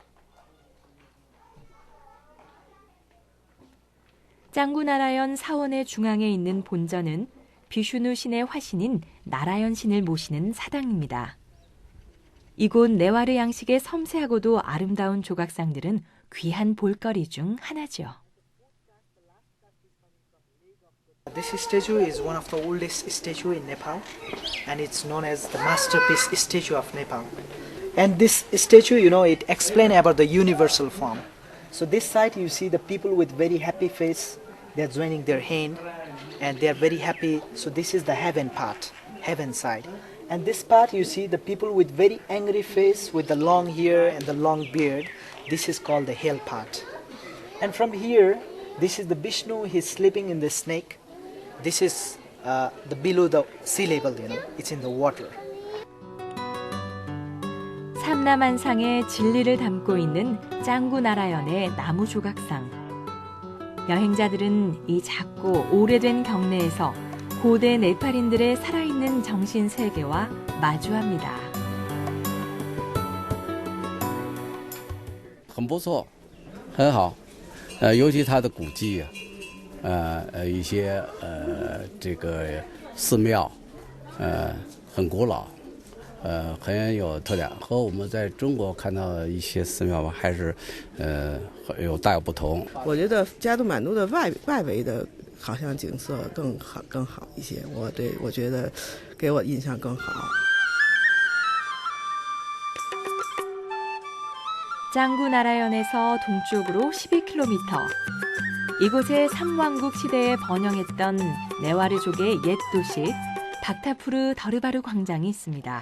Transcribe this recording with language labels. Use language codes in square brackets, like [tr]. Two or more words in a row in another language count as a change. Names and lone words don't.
[ko] 짱구나라연 사원의 중앙에 있는 본전은 비슈누 신의 화신인 나라연 신을 모시는 사당입니다. 이곳 네와르 양식의 섬세하고도 아름다운 조각상들은 귀한 볼거리 중 하나죠. [en] This statue is one of the oldest statue in Nepal, and it's known as the masterpiece statue of Nepal. And this statue, it explains about the universal form. So this side, you see the people with very happy face. They are joining their hand, and they are very happy. So this is the heaven part, heaven side. And this part, you see the people with very angry face, with the long hair and the long beard. This is called the hell part. And from here, this is the Vishnu. He's sleeping in the snake. This is the below the sea level, it's in the water. [ko] 삼라만상의 진리를 담고 있는 짱구나라연의 나무 조각상. 여행자들은 이 작고 오래된 경내에서 고대 네팔인들의 살아있는 정신 세계와 마주합니다. [zh] 很不错，很好，尤其它的古迹一些这个寺庙，很古老，很有特点，和我们在中国看到的一些寺庙吧，还是大有不同。我觉得加德满都的外围的好像景色更好一些，我觉得给我印象更好。 [ko] 짱구나라연에서 동쪽으로 12km. 이곳에 삼왕국 시대에 번영했던 네와르족의 옛 도시 박타푸르 더르바르 광장이 있습니다.